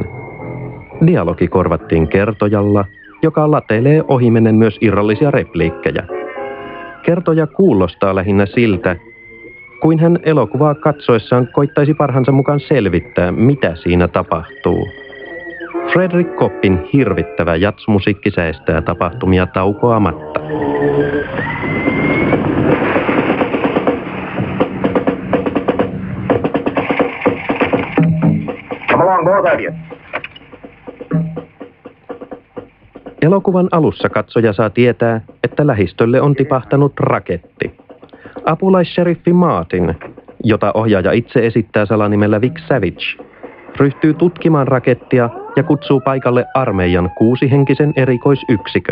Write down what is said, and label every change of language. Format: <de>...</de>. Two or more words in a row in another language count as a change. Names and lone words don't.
<fi>Dialogi korvattiin kertojalla, joka latelee ohimennen myös irrallisia repliikkejä. Kertoja kuulostaa lähinnä siltä, kuin hän elokuvaa katsoessaan koittaisi parhaansa mukaan selvittää, mitä siinä tapahtuu. Frederick Koppin hirvittävä jatsmusiikki säestää tapahtumia taukoamatta.</fi> <en>Come along, both of you.</en> <fi>Elokuvan alussa katsoja saa tietää, että lähistölle on tipahtanut raketti. Apulaisseriffi Martin, jota ohjaaja itse esittää salanimellä Vic Savage, ryhtyy tutkimaan rakettia ja kutsuu paikalle armeijan 6-henkisen erikoisyksikön.</fi>